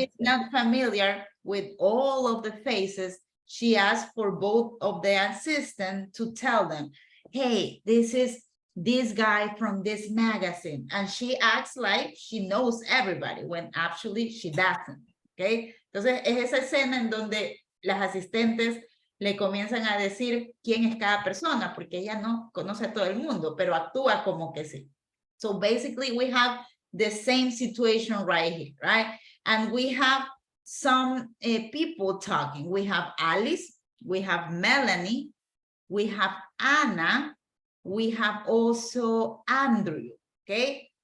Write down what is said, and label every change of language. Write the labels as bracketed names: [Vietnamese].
[English] she's not familiar with all of the faces, she asked for both of the assistants to tell them, hey, this is this guy from this magazine. And she acts like she knows everybody when actually she doesn't, okay? [Spanish] Entonces, es esa escena en donde las asistentes le comienzan a decir quién es cada persona, porque ella no conoce a todo el mundo, pero actúa como que sí. [English] So basically, we have the same situation right here, right? And we have some people talking. We have Alice, we have Melanie, we have Anna, we have also Andrew, okay?